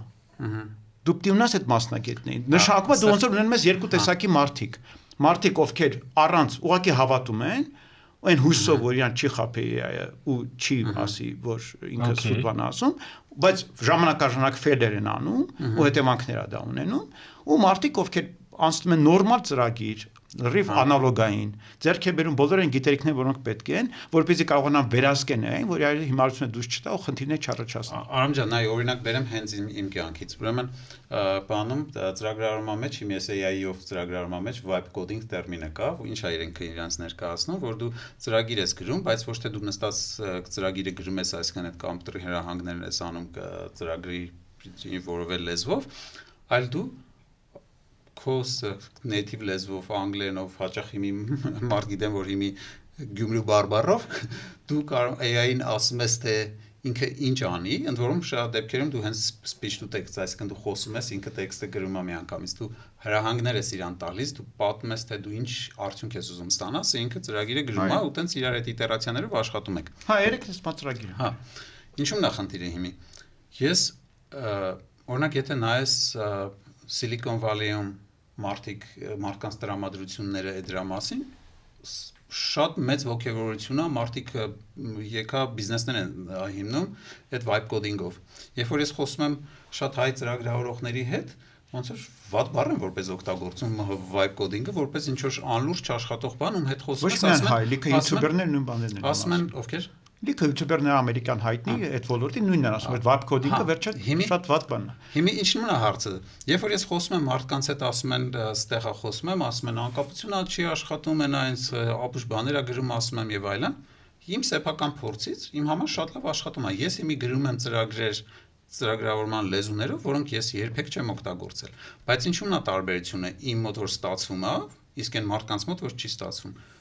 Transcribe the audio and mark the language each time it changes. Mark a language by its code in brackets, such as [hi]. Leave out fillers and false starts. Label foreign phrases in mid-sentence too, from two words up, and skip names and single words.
[hy] դու պիտի ունենաս այդ մասնագետներին։ Նշանակում է դու ոնց որ ունենում ես երկու տեսակի մարդիկ։ Մարդիկ, ովքեր առանց ուղղակի հավատում են, այն հույսով, որ իրան չի խափի ու չի ասի, որ ինքը սուտ բան ասում, բայց ժամանակաժանակ ֆեյլեր են անում ու հետևանքներ է դա ունենում, ու մարդիկ, ովքեր անցնում են նորմալ ծրագիր, լրիվ անալոգային, ձեռք է բերում բոլոր այն գիտելիքները, որոնք պետք են, որպեսզի կարողանան վերահսկեն այն, որ այլ հիմարությունը դուրս չտա ու խնդիրներ չառաջացնի։ Արամ ջան, այ օրինակ բերեմ հենց իմ կյանքից։ Ուրեմն բանում ծրագրավորման մեջ, իմ AI-ով ծրագրավորման մեջ [en] vibe coding [hy] տերմինը կա, ու ինչ է իրենք իրանց ներկայացնում, որ դու ծրագիր ես գրում, բայց ոչ թե դու նստած ծրագիրը գրում ես, այսինքն այդ կոմպյուտերի հրահանգներն ես անում ծրագրի որևէ լեզվով, այլ դու քոս native լեզվով, անգլերենով, հաճախ հիմի մարդ գիտեմ, որ հիմի Գյումրու բարբառով դու կարող AI-ին ասում ես, թե ինքը ինչ անի, ընդ որում շատ դեպքերում դու հենց [en] speech to text, [hy] այսինքն դու խոսում ես, ինքը տեքստը գրում է միանգամից, դու հրահանգներ ես իրան տալիս, դու պատմում ես, թե դու ինչ արդյունք ես ուզում ստանաս, ինքը ծրագիրը գրում է ու տենց իրար այդ իտերացիաներով աշխատում եք։ Հա, երեք էս ծրագիրը։ Հա։ Ինչու՞մն է խնդիրը հիմի։ Ես օրինակ եթե նայես Silicon Valley-ում մարդկանց տրամադրությունները դրա մասին շատ մեծ ոգևորություն է, մարդիկ եկա բիզնեսներ են հիմնում այդ [en] vibe coding- [hy] ով։ Երբ որ ես խոսում եմ շատ հայ ծրագրավորողների հետ, ոնց որ վատ բառ են որպես օգտագործում [en] vibe coding- [hy] ը, որպես ինչ որ անլուրջ աշխատող բան, ում հետ խոսում ես, ասում են, լիքը յութուբերներ նույն բաներն են ասում են, ովքեր լիքը յութուբերներ ամերիկյան հայտնի այդ ոլորտի նույնն են ասում, այդ [en] vibe coding- [hy] ը վերջը շատ վատ բան է։ Հիմա ինչն է հարցը։ Երբ որ ես խոսում եմ մարդկանց հետ, ասում են, ստեղա խոսում եմ, ասում են անկապությունը չի աշխատում, են այնց ապուշ բաներ է գրում, ասում եմ եւ այլն։ Իմ սեփական փորձից իմ համար շատ լավ աշխատում է։ Ես հիմի գրում եմ ծրագրեր ծրագրավորման լեզուներով, որոնք ես երբեք չեմ օգտագործել։ Բայց ինչու՞մն է տարբերությունը իմ մոտ որ ստացվում է, իսկ այն մարդկանց մոտ որ չի ստացվում։